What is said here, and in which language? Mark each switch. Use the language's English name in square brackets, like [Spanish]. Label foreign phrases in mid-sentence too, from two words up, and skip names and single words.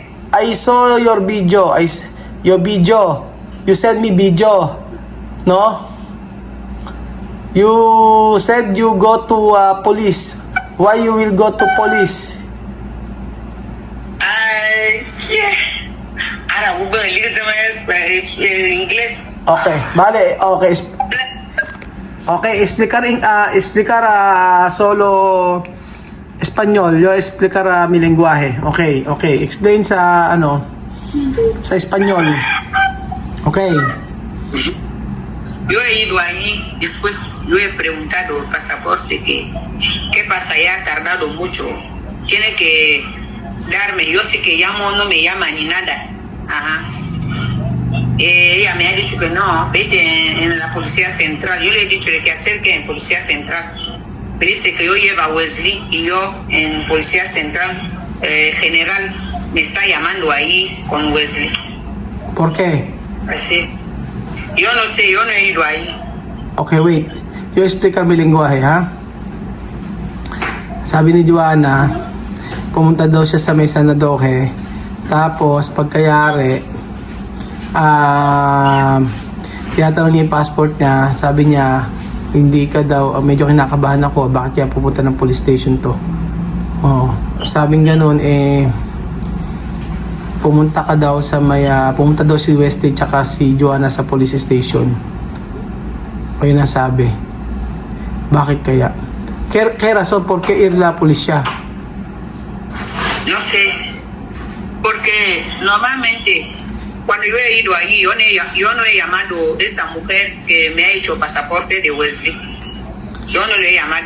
[English] I saw your video. Your video. You sent me video. No? You said you go to police. Why you will go to police? Yeah. [Spanish] Ahora, Google, inglés. Okay, vale. Okay, explicar solo español. Yo explicar mi lenguaje. [English] Okay. Explain sa sa español. Okay. [Spanish] Yo he ido ahí, después yo he preguntado el pasaporte qué pasa, ya ha tardado mucho. Tiene que darme, yo sí que llamo, no me llama ni nada. Ella me ha dicho que no, vete en la policía central. Yo le he dicho de que acerque en policía central. Me dice que yo llevo a Wesley y yo en policía central general me está llamando ahí con Wesley. ¿Por qué? Así. Yo no sé, yo no he ido ahí. [English] Okay, wait. [Spanish] Yo explicar mi lenguaje, ha? [Filipino] Sabi ni Joanna, pumunta daw siya sa may Sanadoke. Tapos, pagkayari, tinatanong niya yung passport niya, sabi niya, hindi ka daw, medyo kinakabahan ako, bakit kaya pupunta ng [English] police station [Filipino] to? Oh, sabing ganun, pumunta ka daw sa pumunta daw si Wesley tsaka si Joanna sa [English] police station. [Filipino] O yun ang sabi. Bakit kaya? [Spanish] ¿Qué razón? ¿Por qué ir la policía? No sé, porque normalmente cuando yo he ido ahí, yo no he llamado a esta mujer que me ha hecho pasaporte de Wesley. Yo no le he llamado.